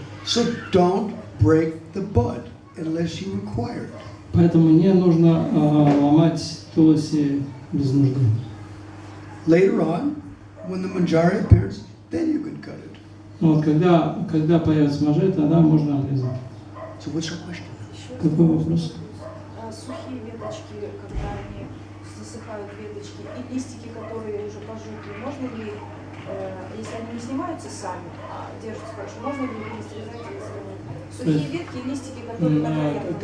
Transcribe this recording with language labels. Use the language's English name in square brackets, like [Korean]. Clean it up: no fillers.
[English] So don't break the bud unless you require it. [Russian] Поэтому не нужно ломать туласи без нужды. [English] Later on, when the manjari appears, then you can cut it. [Russian] Вот когда появится манджари, тогда можно обрезать. [English] So what's your question? [Russian] Какой вопрос? Сухие веточки, когда они засыхают веточки, и листики, которые уже пожухли, можно ли, если они не снимаются сами, а держатся хорошо, можно ли их срезать, если сухие ветки и листики, которые